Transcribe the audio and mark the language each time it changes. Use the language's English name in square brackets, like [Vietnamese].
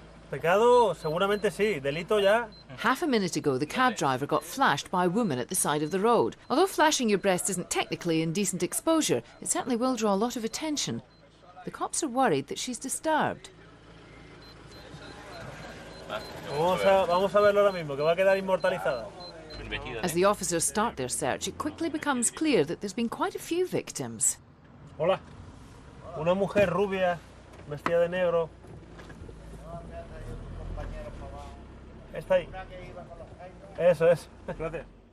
[Spanish] Pecado, seguramente sí. Delito ya. [English] Half a minute ago, the cab driver got flashed by a woman at the side of the road. Although flashing your breast isn't technically indecent exposure, it certainly will draw a lot of attention. The cops are worried that she's disturbed. [Spanish] Vamos a verlo ahora mismo, que va a quedar inmortalizada. [English] As the officers start their search, it quickly becomes clear that there's been quite a few victims. [Spanish] Hola. Una mujer rubia, vestida de negro. Está ahí. Eso es. Gracias.